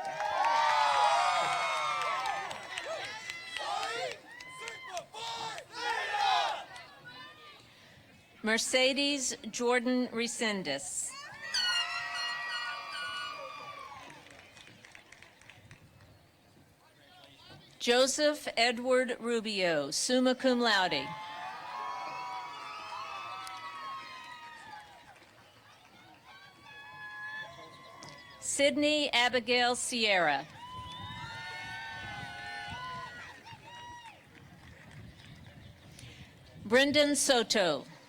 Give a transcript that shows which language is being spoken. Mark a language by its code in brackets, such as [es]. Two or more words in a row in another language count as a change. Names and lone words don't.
[en] Mercedes Jordan Resendez. Joseph Edward Rubio, [la] summa cum laude. [en] Sydney Abigail Sierra. Brendan Soto.